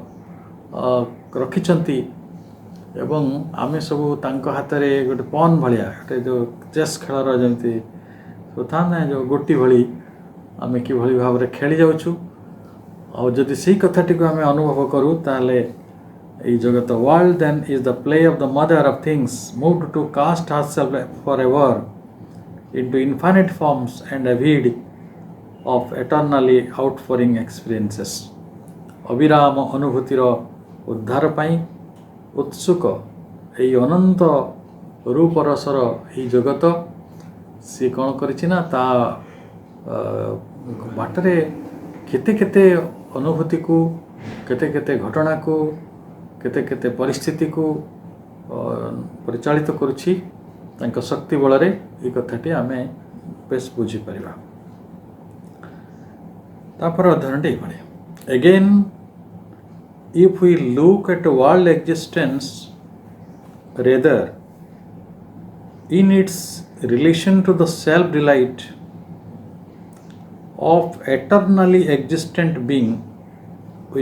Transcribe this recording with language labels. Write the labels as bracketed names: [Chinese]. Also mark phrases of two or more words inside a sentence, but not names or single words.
[Odia] ରଖିଛନ୍ତି ଏବଂ ଆମେ ସବୁ ତାଙ୍କ ହାତରେ ଗୋଟେ ପନ୍ ଭଳିଆ, ଗୋଟେ ଯେଉଁ ଚେସ୍ ଖେଳର ଯେମିତି ଥାଏ ନା ଯେଉଁ ଗୋଟି ଭଳି ଆମେ କିଭଳି ଭାବରେ ଖେଳି ଯାଉଛୁ। ଆଉ ଯଦି ସେଇ କଥାଟିକୁ ଆମେ ଅନୁଭବ କରୁ ତାହେଲେ ଏଇ ଜଗତ [English] world then is the play of the mother of things moved to cast herself forever into infinite forms and avid of eternally outpouring experiences। [Odia] ଅବିରାମ ଅନୁଭୂତିର ଉଦ୍ଧାର ପାଇଁ ଉତ୍ସୁକ ଏହି ଅନନ୍ତ ରୂପରସର ଏହି ଜଗତ ସିଏ କ'ଣ କରିଛି ନା ତା ବାଟରେ କେତେ କେତେ ଅନୁଭୂତିକୁ, କେତେ କେତେ ଘଟଣାକୁ, କେତେ କେତେ ପରିସ୍ଥିତିକୁ ପରିଚାଳିତ କରୁଛି ତାଙ୍କ ଶକ୍ତି ବଳରେ। ଏହି କଥାଟି ଆମେ ବେଶ ବୁଝିପାରିବା। ତାପରେ ଅଧ୍ୟୟନଟି ଏଇଭଳି। [English] Again, if we look at world existence rather in its relation to the self-delight of eternally existent being, we